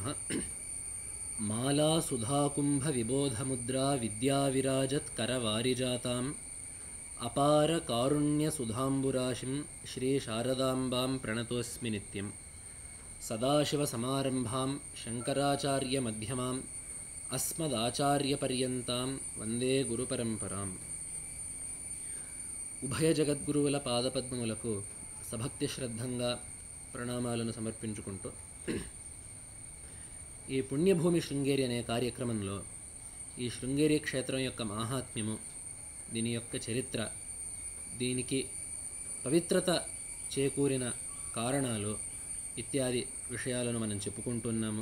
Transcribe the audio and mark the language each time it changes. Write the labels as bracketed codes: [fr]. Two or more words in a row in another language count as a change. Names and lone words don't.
[sa] माला सुधाकुंभ विबोधमुद्रा विद्याविराजत् करवारिजाताम् अपार कारुण्य सुधाम्बुराशिं श्री शारदाम्बां प्रणतोऽस्मि नित्यं। सदाशिवसमारम्भां शङ्कराचार्य मध्यमाम् अस्मदाचार्यपर्यन्तां वन्दे गुरुपरम्पराम्। [te] ఉభయ జగద్గురువుల పాదపద్మములకు సభక్తి శ్రద్ధంగా ప్రణామాలను సమర్పించుకుంటూ ఈ పుణ్యభూమి శృంగేరి అనే కార్యక్రమంలో ఈ శృంగేరి క్షేత్రం యొక్క మాహాత్మ్యము, దీని యొక్క చరిత్ర, దీనికి పవిత్రత చేకూరిన కారణాలు ఇత్యాది విషయాలను మనం చెప్పుకుంటున్నాము.